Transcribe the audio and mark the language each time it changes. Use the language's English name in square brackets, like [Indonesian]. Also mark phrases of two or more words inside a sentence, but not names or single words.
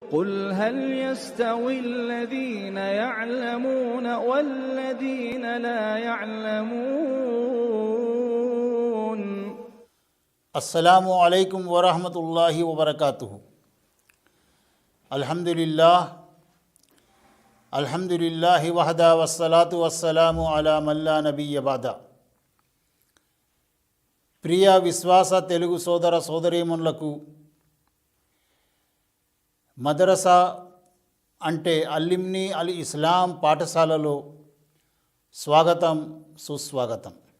[Arabic] قل هل يستوي الذين يعلمون والذين لا يعلمون. السلام عليكم ورحمة الله وبركاته. الحمد لله وحده والصلاة والسلام على من لا نبي بعده. [Telugu] ప్రియ విశ్వాస తెలుగు సోదర సోదరీమణులకు మదరసా అంటే అల్లిమ్ని అల్ ఇస్లాం పాఠశాలలో స్వాగతం, సుస్వాగతం.